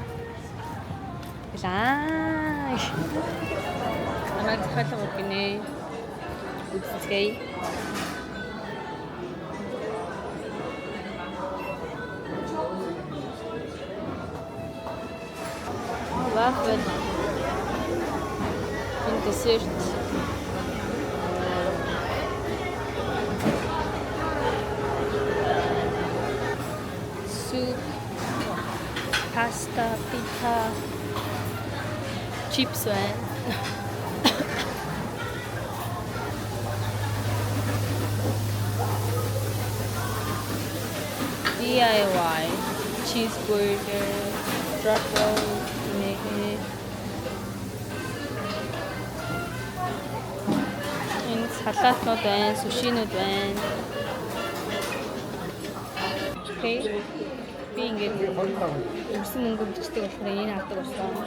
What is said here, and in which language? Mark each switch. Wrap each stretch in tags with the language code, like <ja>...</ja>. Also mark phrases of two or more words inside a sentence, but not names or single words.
<mn>Лаа. Анаа захалгаа гинэ. Үзчихье. Waffle.</mn> <en>Und Dessert. Soup, pasta, pizza, chips байна. DIY, cheeseburger, truffle,</en> <mn>энэ салаатнууд байна, сушинууд байна. Окей. Би ингээд өрсөн мөнгө бичдэг болохоор энэ авдаг болсон.</mn>